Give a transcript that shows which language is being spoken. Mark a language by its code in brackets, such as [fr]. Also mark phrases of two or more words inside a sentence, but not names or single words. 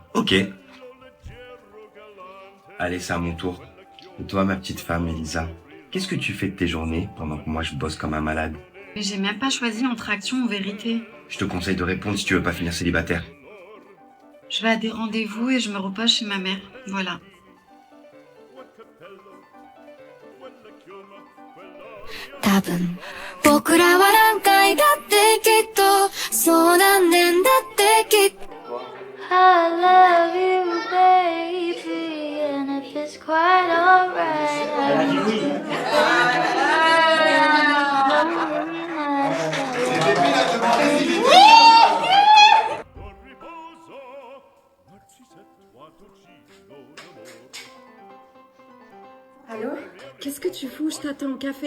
[fr] Ok. Allez, c'est à mon tour. Et toi, ma petite femme, Elisa, qu'est-ce que tu fais de tes journées pendant que moi je bosse comme un malade? Mais j'ai même pas choisi entre action ou vérité. Je te conseille de répondre si tu veux pas finir célibataire. Je vais à des rendez-vous et je me repose chez ma mère. Voilà. [ja] 多分僕らは何回だってきっとそう何年だってきっと [en] I love you baby and if it's quite alright [fr] Allô? Qu'est-ce que tu fous? Je t'attends au café.